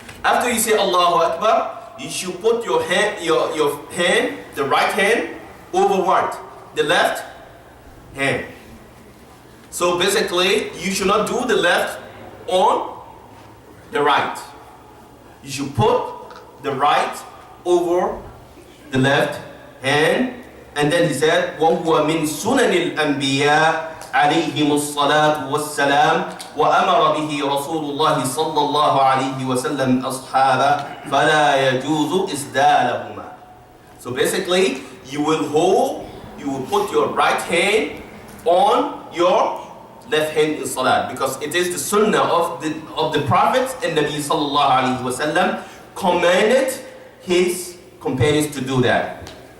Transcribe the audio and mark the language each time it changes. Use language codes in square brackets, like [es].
[en] After you say Allahu Akbar, you should put your hand, the right hand, over what? The left hand. So basically, you should not do the left on the right. You should put the right over the left hand. And then he said, [ar] وَهُوَ مِن سُنَنِ الْأَنْبِيَاءِ عليهم الصلاة والسلام وأمر به رسول الله صلى الله عليه وسلم أصحابه فلا يجوز إسدالهما. [en] So basically, you will put your right hand on your left hand in salat, because it is the sunnah of the Prophet and Nabi sallallahu alaihi wasallam commanded his companions to do that.